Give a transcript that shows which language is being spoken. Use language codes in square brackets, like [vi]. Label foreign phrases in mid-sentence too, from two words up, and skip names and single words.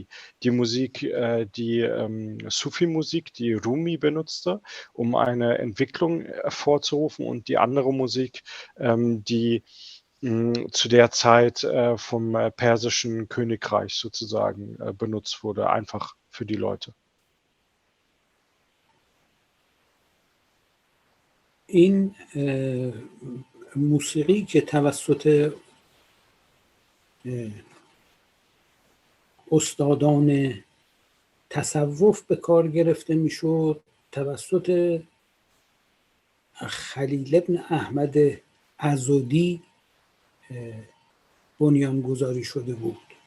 [de] Die Musik, die Sufi-Musik, die Rumi benutzte, um eine Entwicklung hervorzurufen, und die andere Musik, die zu der Zeit vom persischen Königreich sozusagen benutzt wurde, einfach für die Leute. [fa] این موسیقی که توسط استادان تصوف به کار گرفته میشد، توسط خلیل ابن احمد عضدی بنیانگذاری شده بود.